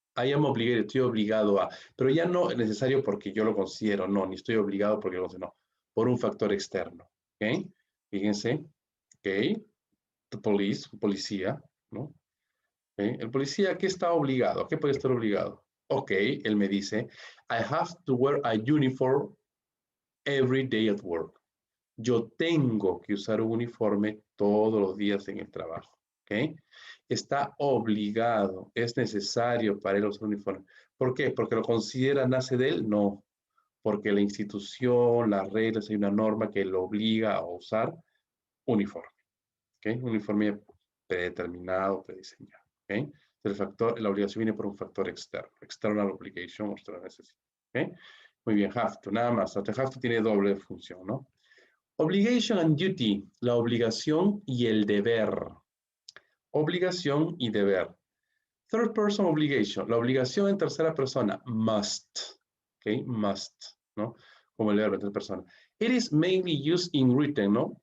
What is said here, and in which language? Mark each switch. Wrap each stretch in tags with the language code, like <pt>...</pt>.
<en>I am obligated,</en> <es>estoy obligado a, pero ya no es necesario porque yo lo considero, no, ni estoy obligado porque lo considero, no, por un factor externo, ¿ok? Fíjense, ¿ok?</es> <en>The police,</en> <es>policía, ¿no? ¿Okay? El policía, ¿qué está obligado? ¿A qué puede estar obligado?</es> <en>Ok,</en> <es>él me dice,</es> <en>I have to wear a uniform every day at work.</en> <es>Yo tengo que usar un uniforme todos los días en el trabajo. ¿Ok? Está obligado, es necesario para él usar un uniforme. ¿Por qué? ¿Porque lo considera, nace de él? No, porque la institución, las reglas, hay una norma que lo obliga a usar uniforme. ¿Ok? Un uniforme predeterminado, prediseñado. ¿Ok? La obligación viene por un factor externo,</es> <en>external obligation</en> <es>o</es> <en>external necessity.</en> <es>¿Okay? Muy bien, have to, nada más. Have to tiene doble función, ¿no?</es> <en>Obligation and duty,</en> <es>la obligación y el deber. Obligación y deber.</es> <en>Third person obligation.</en> <es>La obligación en tercera persona. Must. ¿Ok? Must. ¿No? Como el verbo en tercera persona.</es> <en>It is mainly used in written, ¿no?</en>